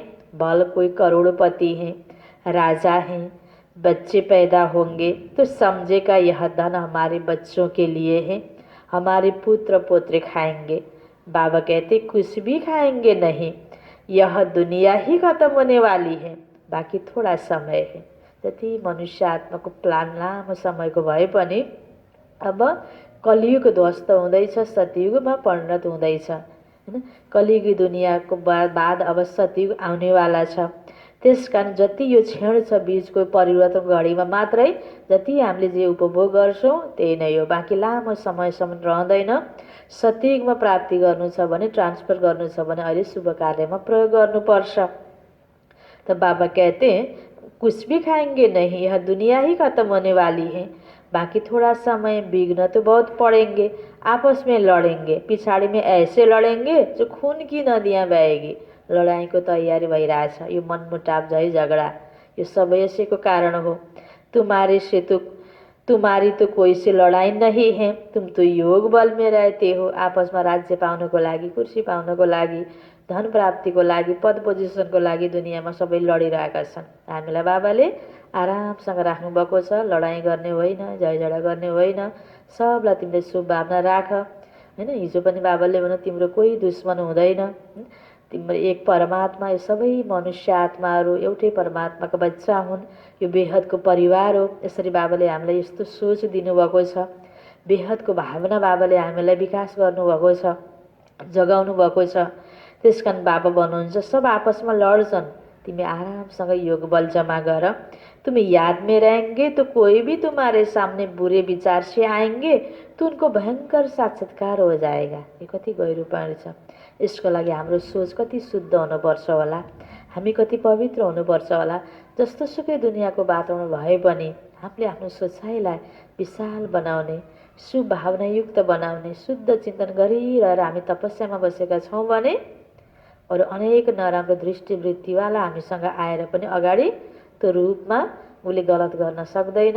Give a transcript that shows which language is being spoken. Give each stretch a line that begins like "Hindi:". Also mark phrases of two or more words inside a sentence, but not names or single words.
Hindi: भल कोई करोड़पति है, राजा है, बच्चे पैदा होंगे तो समझेगा यह धन हमारे बच्चों के लिए है, हमारे पुत्र पोत्र खाएंगे। बाबा कहते कुछ भी खाएंगे नहीं, यह दुनिया ही खत्म होने वाली है, बाकी थोड़ा समय है।
Nepali: जति मनुष्य आत्माको प्लान लामो समयको भए पनि अब कलियुग ध्वस्त हुँदैछ, सतयुगमा परिणत हुँदैछ हैन। कलियुगी दुनियाँको बाद अब सतयुग आउनेवाला छ। त्यसकारण जति यो क्षण छ बीचको परिवर्तन घडीमा मात्रै जति हामीले जे उपभोग गर्छौँ त्यही नै हो, बाँकी लामो समयसम्म रहँदैन। सतयुगमा प्राप्ति गर्नु छ भने, ट्रान्सफर गर्नु छ भने अहिले शुभ कार्यमा प्रयोग गर्नुपर्छ।
Hindi: तो बाबा कहते हैं कुछ भी खाएंगे नहीं, यह दुनिया ही खत्म होने वाली है, बाकी थोड़ा समय, विघ्न तो बहुत पड़ेंगे, आपस में लड़ेंगे, पिछाड़ी में ऐसे लड़ेंगे जो खून की नदियाँ बहेगी।
Nepali: लडाइँको तयारी भइरहेछ। यो मनमुटाव, झै झगडा यो सब यसैको कारण हो।
Hindi: तुम्हारी तो कोई से लड़ाई नहीं है, तुम तो योग बल में रहते हो।
Nepali: आपसमा राज्य पाउनको लागि, कुर्सी पाउनको लागि, धन प्राप्तिको लागि, पद पोजिसनको लागि दुनियाँमा सबै लडिरहेका छन्। हामीलाई बाबाले आरामसँग राख्नुभएको छ। लडाइँ गर्ने होइन, झैझगडा गर्ने होइन, सबलाई तिमीले शुभभावना राख हैन। हिजो पनि बाबाले भन्नु तिम्रो कोही दुश्मन हुँदैन, तिम्रो एक परमात्मा, यो सबै मनुष्य आत्माहरू एउटै परमात्माको बच्चा हुन्, यो बेहदको परिवार हो। यसरी बाबाले हामीलाई यस्तो सोच दिनुभएको छ। बेहदको भावना बाबाले हामीलाई विकास गर्नुभएको छ, जगाउनु भएको छ। त्यसकारण बाबा भन्नुहुन्छ सब आपसमा लड्छन्, तिमी आरामसँग योग बल जमा गर।
Hindi: तुम याद में रहेंगे तो कोई भी तुम्हारे सामने बुरे विचार से आएंगे तो उनको भयंकर साक्षात्कार हो जाएगा।
Nepali: यो कति गहिरोपन छ। यसको लागि हाम्रो सोच कति शुद्ध हुनुपर्छ होला, हामी कति पवित्र हुनुपर्छ होला। जस्तो सुकै दुनियाँको वातावरण भए पनि हामीले आफ्नो सोचाइलाई विशाल बनाउने, शुभ भावनायुक्त बनाउने, शुद्ध चिन्तन गरिरहेर हामी तपस्यामा बसेका छौँ भने अरू अनेक नराम्रो दृष्टिवृत्तिवाला हामीसँग आएर पनि अगाडि त्यो रूपमा उसले गलत गर्न सक्दैन।